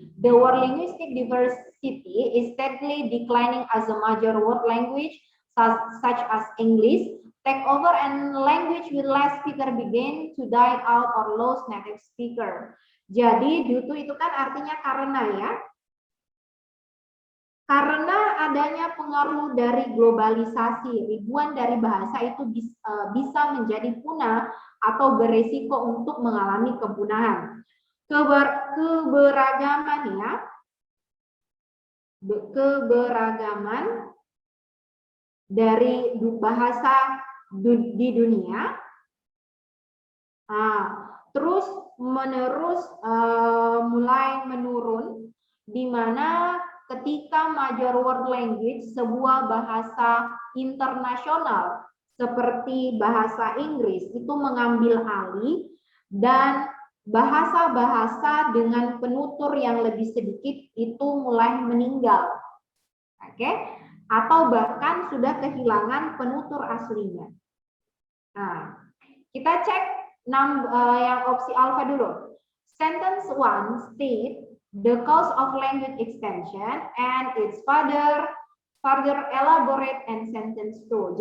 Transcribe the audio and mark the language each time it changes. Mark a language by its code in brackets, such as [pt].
[en] The word linguistic diversity is steadily declining as a major world language, such as English, take over and language with less speaker begin to die out or lose native speaker. [id] Jadi due to itu kan artinya karena ya. Karena adanya pengaruh dari globalisasi, ribuan dari bahasa itu bisa menjadi punah atau beresiko untuk mengalami kepunahan. Keberagaman ya, keberagaman dari bahasa di dunia terus menerus mulai menurun, di mana ketika [en] major world language, [id] sebuah bahasa internasional seperti bahasa Inggris itu mengambil alih dan bahasa-bahasa dengan penutur yang lebih sedikit itu mulai meninggal. Oke? Atau bahkan sudah kehilangan penutur aslinya. Nah, kita cek yang opsi alpha dulu. [en] Sentence 1 state the cause of language extension and its further elaborate and sentence 2.